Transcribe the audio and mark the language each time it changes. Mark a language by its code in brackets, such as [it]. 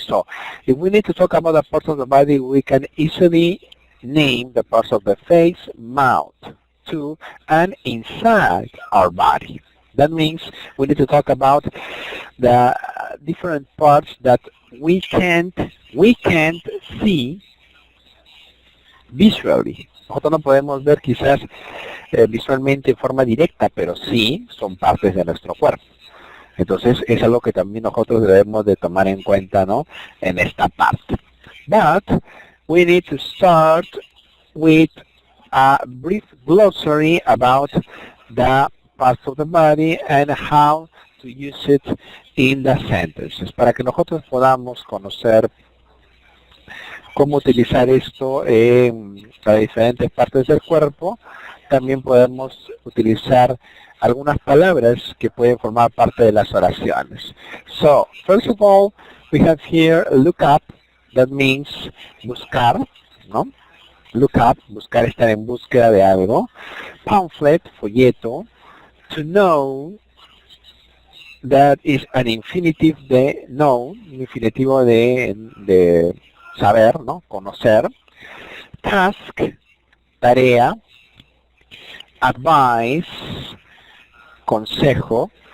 [en] So, if we need to talk about the parts of the body, we can easily name the parts of the face, mouth, too, and inside our body. That means we need to talk about the different parts that we can't see visually. [es] Nosotros no podemos ver quizás visualmente en forma directa, pero sí son partes de nuestro cuerpo. Entonces es algo que también nosotros debemos de tomar en cuenta, ¿no? En esta parte. [en] But we need to start with a brief glossary about the parts of the body and how to use it in the sentences, [es] para que nosotros podamos conocer cómo utilizar esto en las diferentes partes del cuerpo. También podemos utilizar algunas palabras que pueden formar parte de las oraciones. [en] So, first of all, we have here look up, that means buscar, ¿no? [es] Look up, buscar, estar en búsqueda de algo. Pamphlet, folleto. To know, [en] that is an infinitive [es] de know, un infinitivo de saber, ¿no? Conocer. Task, tarea. Advice, consejo.